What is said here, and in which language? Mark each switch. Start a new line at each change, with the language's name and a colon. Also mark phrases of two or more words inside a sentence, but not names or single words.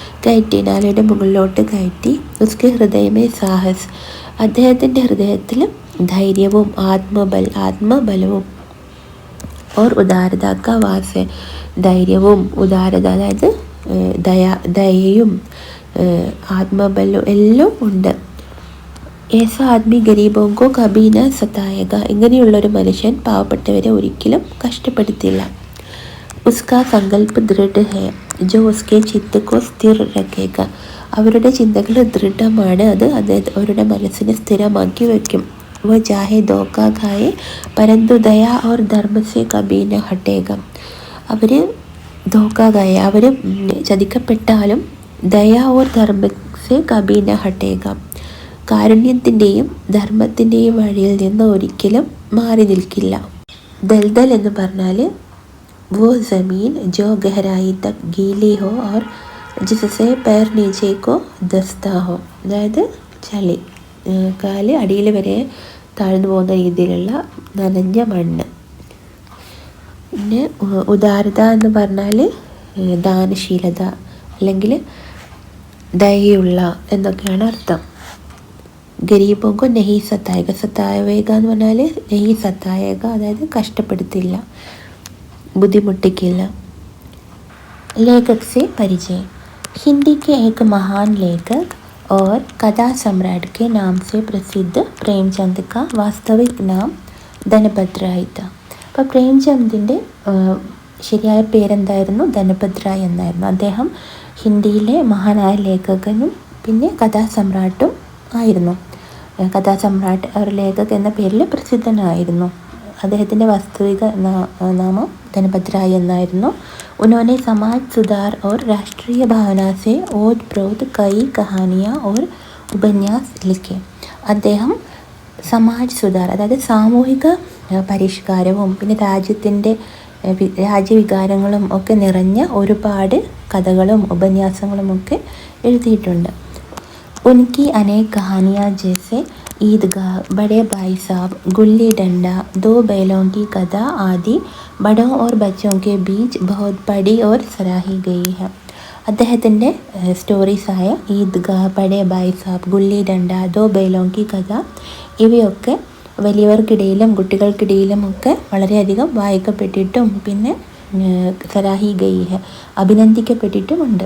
Malayalam: കയറ്റി
Hindi: उसके हृदय में साहस,
Malayalam: അദ്ദേഹത്തിൻ്റെ ഹൃദയത്തിൽ ധൈര്യവും ആത്മബലവും
Hindi: और उदारता का वास,
Malayalam: ധൈര്യവും ഉദാരത അതായത് ദയയും ആത്മബലവും എല്ലാം ഉണ്ട്.
Hindi: ऐसा आदमी ഗരീബോं को कभी न सताएगा,
Malayalam: ഇങ്ങനെയുള്ളൊരു മനുഷ്യൻ പാവപ്പെട്ടവരെ ഒരിക്കലും കഷ്ടപ്പെടുത്തില്ല.
Hindi: उसका संकल्प दृढ़ है जो उसके चित्त को स्थिर रखेगा,
Malayalam: അവരുടെ ചിന്തകൾ ദൃഢമാണ്, അത് അവരുടെ മനസ്സിനെ സ്ഥിരമാക്കി വയ്ക്കും.
Hindi: वह चाहे धोखा खाए परंतु दया और धर्म से कभी न हटेगा, അവർ धोखा खाए,
Malayalam: അവർ ചതിക്കപ്പെട്ടാലും
Hindi: दया और धर्म से कभी न हटेगा,
Malayalam: കാരുണ്യത്തിൻ്റെയും ധർമ്മത്തിൻ്റെയും വഴിയിൽ നിന്ന് ഒരിക്കലും മാറി നിൽക്കില്ല.
Hindi: ദൽദൽ
Malayalam: എന്ന് പറഞ്ഞാൽ
Hindi: वो ज़मीन जो गहराई तक गीली हो और जिससे पैर नीचे को दस्ता हो,
Malayalam: അതായത് ചളി, കാല് അടിയിൽ വരെ താഴ്ന്നു പോകുന്ന രീതിയിലുള്ള നനഞ്ഞ മണ്ണ്. പിന്നെ ഉദാരത എന്ന് പറഞ്ഞാൽ ദാനശീലത അല്ലെങ്കിൽ ദയുള്ള എന്നൊക്കെയാണ് അർത്ഥം.
Hindi: ഗരീബോं को नहीं सताएगा, सताएगा
Malayalam: എന്ന് പറഞ്ഞാൽ
Hindi: नहीं सताएगा
Malayalam: അതായത് കഷ്ടപ്പെടുത്തില്ല, ബുദ്ധിമുട്ടിക്കില്ല.
Hindi: लेखक से परिचय, हिंदी के एक महान लेखक और कथा सम्राट के नाम से प्रसिद्ध प्रेमचंद का वास्तविक नाम ധനപത് റായ് था.
Malayalam: അപ്പോൾ പ്രേംചന്ദിൻ്റെ ശരിയായ പേരെന്തായിരുന്നു? ധനപത് റായ് എന്നായിരുന്നു. അദ്ദേഹം ഹിന്ദിയിലെ മഹാനായ ലേഖകനും പിന്നെ കഥാസമ്രാട്ടും ആയിരുന്നു. കഥാസമ്രാട്ട് ഒരു ലേഖക് എന്ന പേരിൽ പ്രസിദ്ധനായിരുന്നു. അദ്ദേഹത്തിൻ്റെ വാസ്തവിക നാമം ധനപത് റായ് എന്നായിരുന്നു.
Hindi: उन्होंने समाज सुधार और राष्ट्रीय भावना से ओत-प्रोत कई कहानियाँ और उपन्यास लिखे.
Malayalam: അദ്ദേഹം
Hindi: समाज सुधार
Malayalam: അതായത് സാമൂഹിക പരിഷ്കാരവും പിന്നെ രാജ്യവികാരങ്ങളും ഒക്കെ നിറഞ്ഞ ഒരുപാട് കഥകളും ഉപന്യാസങ്ങളും ഒക്കെ എഴുതിയിട്ടുണ്ട്.
Hindi: उनकी अनेक कहानियाँ जैसे ईदगाह, बड़े भाई साहब, गुल्ली डंडा, दो बैलों की कथा आदि बड़ों और बच्चों के बीच बहुत पढ़ी और सराही गई है.
Malayalam: അദ്ദേഹത്തിൻ്റെ സ്റ്റോറീസായ ഈദ്ഗാഹ്, ബഡേ ഭായ് സാബ്, ഗുല്ലി ഡണ്ട, ദോ ബൈലോം കി കഥ ഇവയൊക്കെ വലിയവർക്കിടയിലും കുട്ടികൾക്കിടയിലും ഒക്കെ വളരെയധികം വായിക്കപ്പെട്ടിട്ടും പിന്നെ
Hindi: सराही गई है
Malayalam: അഭിനന്ദിക്കപ്പെട്ടിട്ടുമുണ്ട്.